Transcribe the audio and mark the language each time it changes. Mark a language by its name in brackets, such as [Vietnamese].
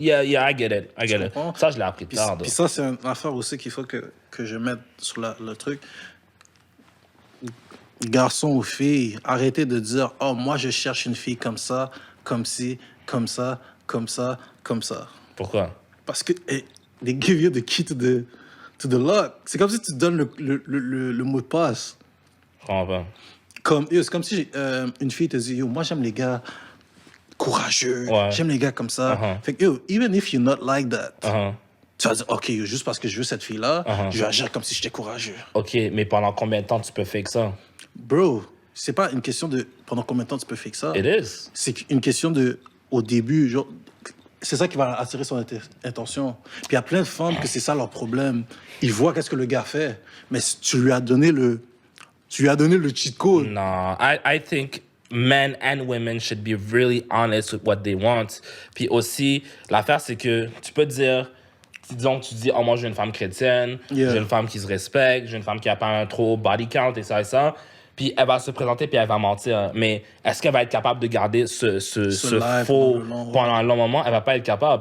[English] Yeah, I get it. [French] Ça, je l'ai appris tard. Puis ça, c'est une affaire aussi qu'il faut que je mette sur le truc. Garçons ou filles, arrêtez de dire « Oh, moi, je cherche une fille comme ça, comme ci, comme ça, comme ça, comme ça. » Pourquoi? Parce que [English] they give you the key to the lock. [French] C'est comme si tu donnes le mot de passe. Je comprends pas. C'est comme si une fille te dit, yo, moi j'aime les gars courageux, j'aime les gars comme ça. Fait que, yo, [English] even if you're not like that, [French] tu vas dire, ok, yo, juste parce que je veux cette fille-là, je vais agir comme si j'étais courageux. Ok, mais pendant combien de temps tu peux faire ça? Bro, c'est pas une question de pendant combien de temps tu peux faire ça. [English] It is. [French] C'est une question de, au début, genre, c'est ça qui va attirer son attention. Puis il y a plein de femmes que c'est ça leur problème. Ils voient qu'est-ce que le gars fait, mais tu lui as donné le cheat code. [English] Non, I think men and women should be really honest with what they want. [French] Puis aussi, l'affaire, c'est que tu peux dire, disons que tu dis, oh, moi, je veux une femme chrétienne, j'ai une femme qui se respecte, j'ai une femme qui n'a pas un trop body count et ça. Puis elle va se présenter puis elle va mentir. Mais est-ce qu'elle va être capable de garder ce faux pendant un long moment? Elle va pas être capable.